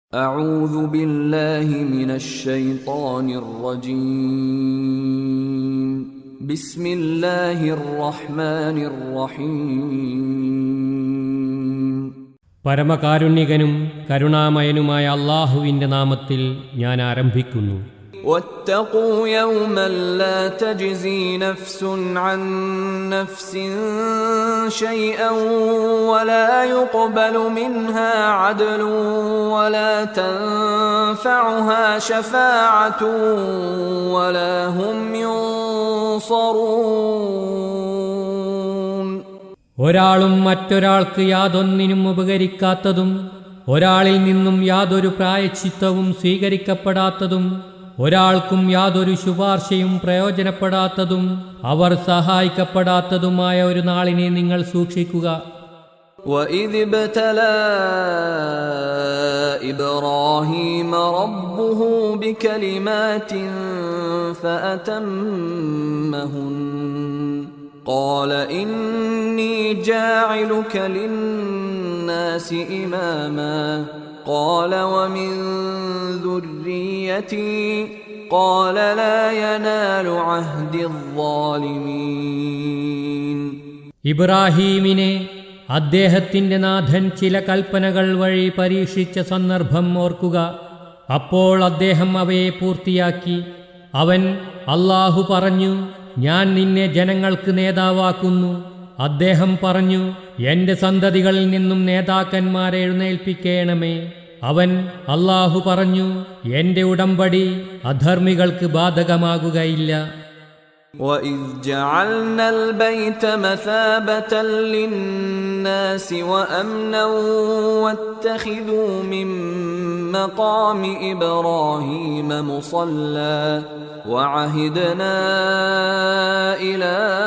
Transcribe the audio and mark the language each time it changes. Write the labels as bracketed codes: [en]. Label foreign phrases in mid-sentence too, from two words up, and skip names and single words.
[ar] أعوذ بالله من الشيطان الرجيم بسم الله الرحمن الرحيم [ml] പരമകാരുണ്യകനും കരുണാമയനുമായ അല്ലാഹുവിന്റെ നാമത്തിൽ ഞാൻ ആരംഭിക്കുന്നു. [ar] واتقوا يوما لا تجزي نفس عن نفس شيئا ولا يقبل منها عدل ولا تنفعها شفاعة ولا هم ينصرون. [ml] ഒരാളും മറ്റൊരാൾക്ക് യാതൊന്നിനും ഉപകരിക്കാത്തതും ഒരാളിൽ നിന്നും യാതൊരു പ്രായശ്ചിത്തവും സ്വീകരിക്കപ്പെടാത്തതും ഒരാൾക്കും യാതൊരു ശുപാർശയും പ്രയോജനപ്പെടാത്തതും അവർ സഹായിക്കപ്പെടാത്തതുമായ ഒരു നാളിനെ നിങ്ങൾ സൂക്ഷിക്കുക. [ar] وَإِذِ ابْتَلَى إِبْرَاهِيمَ رَبُّهُ بِكَلِمَاتٍ فَأَتَمَّهُنَّ قَالَ إِنِّي جَاعِلُكَ لِلنَّاسِ إِمَامًا قال ومن ذريتي قال لا ينال عهد الظالمين. [ml] ഇബ്രാഹീമിനെ അദ്ദേഹത്തിന്റെ നാഥൻ ചില കൽപ്പനകൾ വഴി പരീക്ഷിച്ച സന്ദർഭം ഓർക്കുക. അപ്പോൾ അദ്ദേഹം അവയെ പൂർത്തിയാക്കി. അവൻ അല്ലാഹു പറഞ്ഞു, ഞാൻ നിന്നെ ജനങ്ങൾക്ക് നേതാവാക്കുന്നു. അദ്ദേഹം പറഞ്ഞു, എന്റെ സന്തതികളിൽ നിന്നും നേതാക്കന്മാരെ എഴുന്നേൽപ്പിക്കണമേ. അവൻ അല്ലാഹു പറഞ്ഞു, എന്റെ ഉടമ്പടി അധർമ്മികൾക്ക് ബാധകമാകുകയില്ല. [ar] وَإِذْ جَعَلْنَا الْبَيْتَ مَثَابَةً لِلنَّاسِ وَأَمْنًا وَاتَّخِذُوا مِن مَّقَامِ إِبْرَاهِيمَ مُصَلًّى وَعَهِدْنَا إِلَىٰ